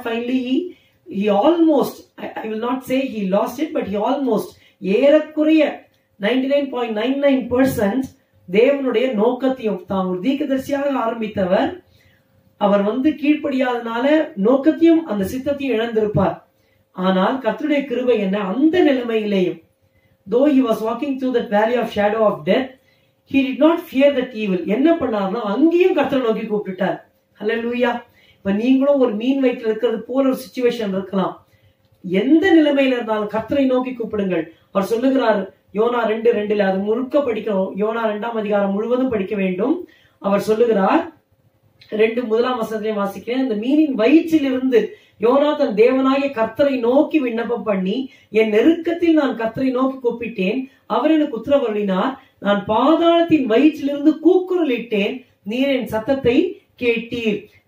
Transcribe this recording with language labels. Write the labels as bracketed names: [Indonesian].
[English] Finally he almost, I will not say he lost it, but he almost, [Tamil] ஏறக்குறைய 99.99% தேவனுடைய நோக்கத்தையும், தான் ஒரு தீர்க்கதரிசியாக ஆரம்பித்தவர், அவர் கீழ்ப்படியாதனால நோக்கத்தையும் அந்த சித்தத்தையும் இழந்திருப்பார். ஆனால் கர்த்தருடைய கிருபை என்ன, அந்த நிலைமையிலேயும் [English] though he was walking through that valley of shadow of death, he did not fear that evil. [Tamil] என்ன பண்ணார்னா அங்கேயும் கர்த்தரை நோக்கி கூப்பிட்டுட்டார். ஹல்லேலூயா. இப்ப நீங்களும் ஒரு மீன் வயிற்றுல இருக்கிறது போல ஒரு சிச்சுவேஷன் இருக்கலாம். எந்த நிலைமையில இருந்தாலும் கர்த்தரை நோக்கி கூப்பிடுங்கள். அவர் சொல்லுகிறார் யோனா 2:2, அது முழுக்க படிக்கணும். யோனா 2ஆம் அதிகாரம் முழுவதும் படிக்க வேண்டும். அவர் சொல்லுகிறார், 1ஆம் வசனத்திலே வாசிக்கிறேன், அந்த மீனின் வயிற்றிலிருந்து யோனா தன் தேவனாகிய கர்த்தரை நோக்கி விண்ணப்பம் பண்ணி, என் நெருக்கத்தில் நான் கர்த்தரை நோக்கி கூப்பிட்டேன், அவர் எனக்கு உத்தரவருளினார், நான் பாதாளத்தின் வயிற்றிலிருந்து கூக்குரலிட்டேன், நீர் என் சத்தத்தை கேட்டீர்.